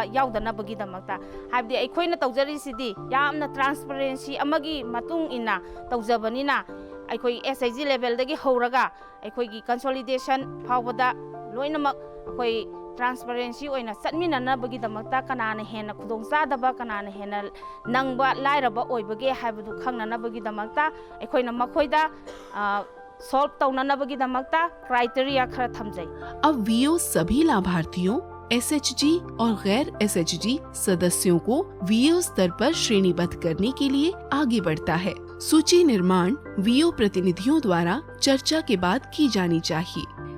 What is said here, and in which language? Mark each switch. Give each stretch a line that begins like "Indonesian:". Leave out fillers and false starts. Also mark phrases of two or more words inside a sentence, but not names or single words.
Manipuri: ꯌꯥꯎꯗꯅꯕꯒꯤꯗꯃꯛꯇ ꯍꯥꯏꯕꯗꯤ ꯑꯩꯈꯣꯏꯅ ꯇꯧꯖꯔꯤꯁꯤꯗꯤ ꯌꯥꯝꯅ ꯇ꯭ꯔꯥꯟꯁꯄꯔꯦꯟꯁꯤ ꯑꯃꯒꯤ ꯃꯇꯨꯡ ꯏꯟꯅ ꯇꯧꯖꯕꯅꯤꯅ ꯑꯩꯈꯣꯏ SHG ꯂꯦꯚꯦꯜꯗꯒꯤ ꯍꯧꯔꯒ ꯑꯩꯈꯣꯏꯒꯤ ꯀꯟꯁꯣꯂꯤꯗꯦꯁꯟ ꯐꯥꯎꯕꯗ ꯂꯣꯏꯅꯃꯛ ꯑꯩꯈꯣꯏ ꯇ꯭ꯔꯥꯟꯁꯄꯔꯦꯟꯁꯤ ꯑꯣꯏꯅ ꯆꯠꯃꯤꯟꯅꯅꯕꯒꯤꯗꯃꯛꯇ ꯀꯅꯥꯅ ꯍꯦꯟꯅ ꯈꯨꯗꯣꯡꯆꯥꯗꯕ ꯀꯅꯥꯅ ꯍꯦꯟꯅ ꯅꯪꯕ ꯂꯥꯏꯔꯕ ꯑꯣꯏꯕꯒꯦ ꯍꯥꯏꯕꯗꯨ ꯈꯪꯅꯅꯕꯒꯤꯗꯃꯛꯇ ꯑꯈꯣꯏꯅ ꯃꯈꯣꯏꯗ ꯁꯣꯜꯚ ꯇꯧꯅꯅꯕꯒꯤꯗꯃꯛꯇ ꯀ꯭ꯔꯥꯏꯇꯦꯔꯤꯌꯥ ꯈꯔꯥ ꯊꯝꯖꯩ.
Hindi: अब वीओ सभी लाभार्थियों एसएचजी और गैर एसएचजी सदस्यों को वीओ स्तर पर श्रेणीबद्ध करने के लिए आगे बढ़ता है। सूची निर्माण वीओ प्रतिनिधियों द्वारा चर्चा के बाद की जानी चाहिए।